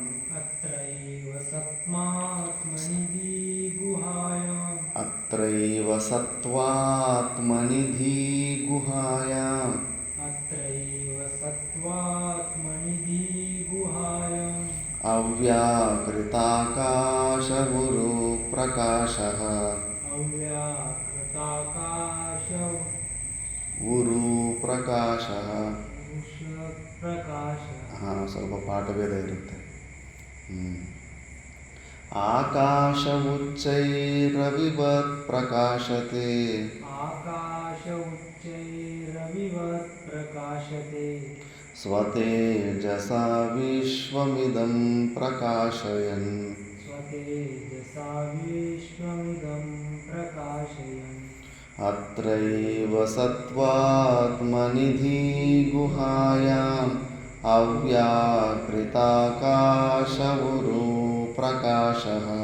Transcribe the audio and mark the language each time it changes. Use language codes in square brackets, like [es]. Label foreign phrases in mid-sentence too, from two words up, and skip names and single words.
[sa] అత్రైవ సత్వాత్మనిధి గుహాయాం, అవ్యాకృతాకాశగురు ప్రకాశః, గురు ಪ್ರಕಾಶಃ. [kn] ಸ್ವಲ್ಪ ಪಾಠ ಭೇದ ಇರುತ್ತೆ. [sa] ಆಕಾಶ ಉಚ್ಚೈರವಿವತ್ ಪ್ರಕಾಶತೆ, ಸ್ವತೇಜಸಾ ವಿಶ್ವಮಿದಂ ಪ್ರಕಾಶಯನ್, ಅತ್ರೈವ ಸತ್ವಾತ್ಮನಿಧಿ ಗುಹಾಯಾಂ ಅವ್ಯಾಕೃತಾಕಾಶಗುರು ಪ್ರಕಾಶಃ.